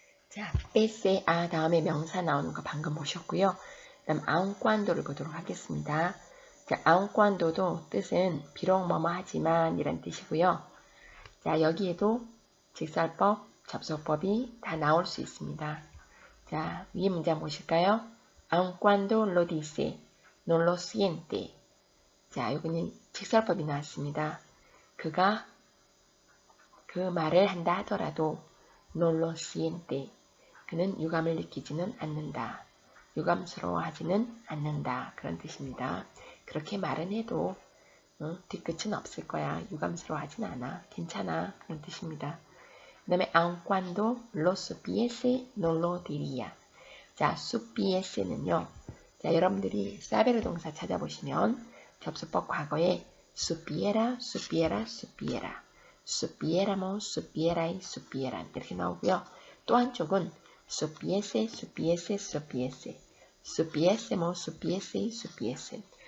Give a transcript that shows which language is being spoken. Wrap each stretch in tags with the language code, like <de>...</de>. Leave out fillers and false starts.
<ko>자, pese a 다음에 명사 나오는 거 방금 보셨고요. 그다음 aun cuando를 보도록 하겠습니다. 자, aun cuando도 뜻은 비록 뭐뭐 하지만 이란 뜻이고요. 자, 여기에도 직설법, 접속법이 다 나올 수 있습니다. 자, 위에 문장 보실까요?</ko> <es>aun cuando lo dice, no lo siente.</es> <ko>자, 여기는 직설법이 나왔습니다. 그가 그 말을 한다 하더라도</ko> <es>no lo siente.</es> <ko>그는 유감을 느끼지는 않는다. 유감스러워하지는 않는다. 그런 뜻입니다. 그렇게 말은 해도 뒤끝은 없을 거야. 유감스러워하진 않아. 괜찮아. 그런 뜻입니다. 그 다음에</ko> <es>aun cuando lo supiese no lo diría.</es> <ko>자, supiese는요. 자, 여러분들이 사베르 동사 찾아보시면 접수법 과거에</ko> <es>supiera, supiera, supiera, supiéramos, supierais, supieran</es> <ko>이렇게 나오고요. 또 한쪽은</ko> <es>supiese, supiese, supiese, supiésemos, supiese, supiesen.</es>